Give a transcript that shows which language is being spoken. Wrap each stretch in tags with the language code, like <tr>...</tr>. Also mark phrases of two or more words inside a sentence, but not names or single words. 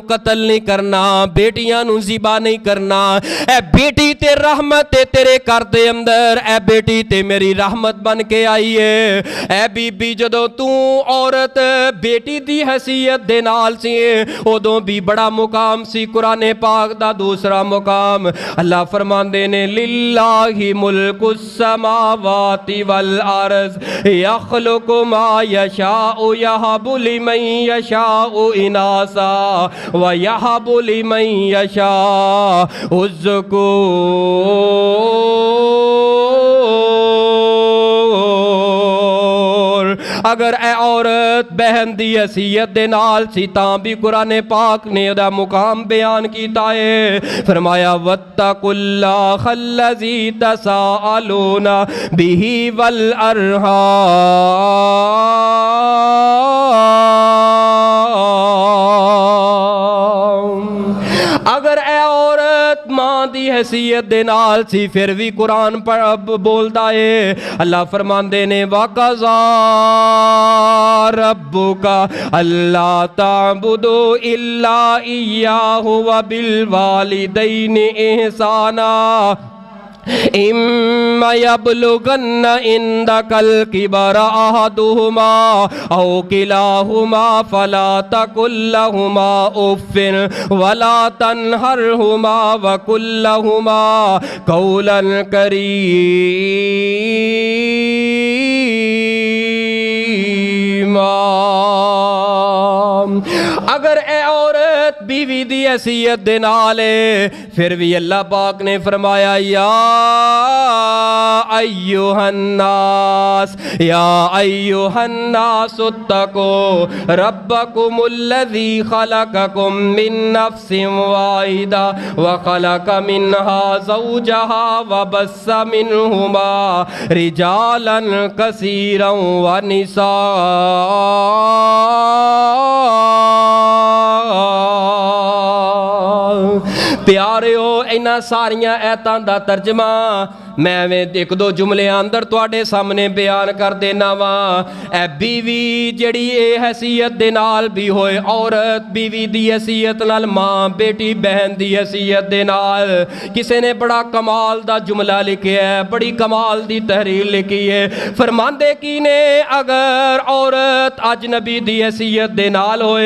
<pa>قتل نہیں کرنا بیٹیاں نوں ذبح نہیں کرنا اے بیٹی تے رحمت ہے تیرے گھر دے اندر اے بیٹی تے میری رحمت بن کے آئی ہے اے بیبی جدوں تو عورت بیٹی دی حیثیت دے نال سی اودوں بھی بڑا مقام سی قرآن پاک دا دوسرا مقام اللہ فرماندے نے</pa> <ar>لله ملك السماوات والأرض يخلق ما يشاء يهب لمن يشاء إناثا ويهب لمن يشاء</ar> <pa>ذکور اگر اے عورت بہن دی حیثیت دے نال سی تاں بھی قرآن پاک نے اوہدا مقام بیان کیتا ہے فرمایا</pa> <ar>واتقوا الله الذي تساءلون به وال</ar> <pa>ارحام اگر اے عورت ماں دی حیثیت دے نال سی فیر بھی قرآن پر بولدا ہے اللہ فرماندے نے وقضى</pa> <ar>ربك ألا تعبدوا إلا إياه وبالوالدين إحسانا إما يبلغن عندك الكبر أحدهما أو كلاهما فلا تقل لهما أف ولا تنهرهما وقل لهما قولا</ar> <pa>کریما اگر اے عورت بیوی دی حیثیت دے نال فیر بھی اللہ پاک نے فرمایا یا</pa> <ar>أيها الناس اتقوا ربكم الذي خلقكم من نفس واحدة وخلق منها زوجها وبث منهما رجالا كثيرا ونساء</ar> <pa>پیاریو انہاں ساریاں آیتاں دا ترجمہ میں اک دو جملے اندر تہاڈے سامنے بیان کر دینا وا اے بیوی جہڑی اے حیثیت دے نال بھی ہوئے عورت بیوی دی حیثیت نال ماں بیٹی بہن دی حیثیت دے نال کسے نے بڑا کمال دا جملہ لکھیا ہے بڑی کمال دی تحریر لکھی ہے فرماندے کی نے اگر عورت اجنبی دی حیثیت دے نال ہوئے</pa>